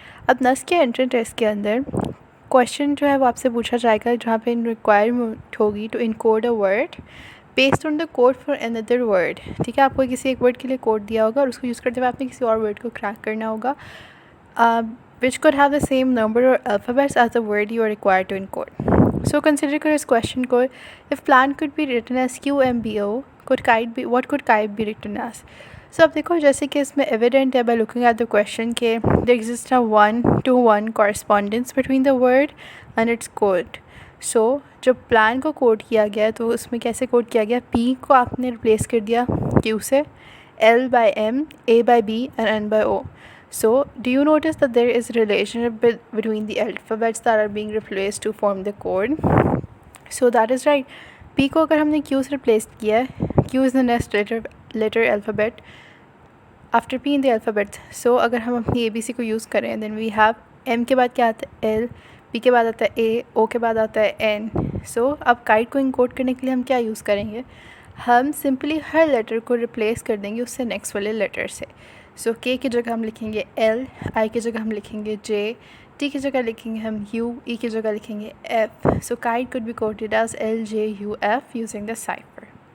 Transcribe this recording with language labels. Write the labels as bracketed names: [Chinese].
[Urdu] اب نسق کے انٹرنس ٹیسٹ کے اندر کویشچن جو ہے وہ آپ سے پوچھا جائے گا جہاں پہ ریکوائرمنٹ ہوگی [English] To encode a word based on the code for under word. [Urdu] ٹھیک ہے، آپ کو کسی ایک ورڈ کے لیے کوڈ دیا ہوگا اور اس کو یوز کرتے ہوئے آپ نے کسی اور ورڈ کو کریک کرنا ہوگا [English] which could have the same number or alphabets as the word you are required to encode. So consider کرو اس question کو, if plan could be written as QMBO, what could kite be written as? So [Urdu] اب دیکھو جیسے کہ اس میں [English] evident ہے by looking at the question کہ there exists a 1-to-1 correspondence between the word and its code. [Urdu] So جب plan کو code کیا گیا تو اس میں کیسے کوڈ کیا گیا؟ P کو آپ نے replace کر دیا Q سے, [English] L by M, A by B and N by O. So, do you notice that there is a relationship between the alphabets that are being replaced to form the code? So, that is right. [Urdu] P کو اگر ہم نے Q سے replace کیا ہے, [English] Q is the next letter alphabet after P in the alphabet. [Urdu] So, اگر ہم اپنی ABC کو use کریں, [English] then we have [Urdu] M کے بعد کیا آتا ہے L, P کے بعد آتا ہے A, O کے بعد آتا ہے N. So, اب kite کو انکوڈ کرنے کے لیے ہم کیا یوز کریں گے؟ ہم سمپلی ہر لیٹر کو ریپلیس کر دیں گے اس سے نیکسٹ والے لیٹر سے. سو K کی جگہ ہم لکھیں گے L, I کی جگہ ہم لکھیں گے J, T کی جگہ لکھیں گے ہم U, E کی جگہ لکھیں گے F. [English] So kite could be coded as LJUF using the cipher.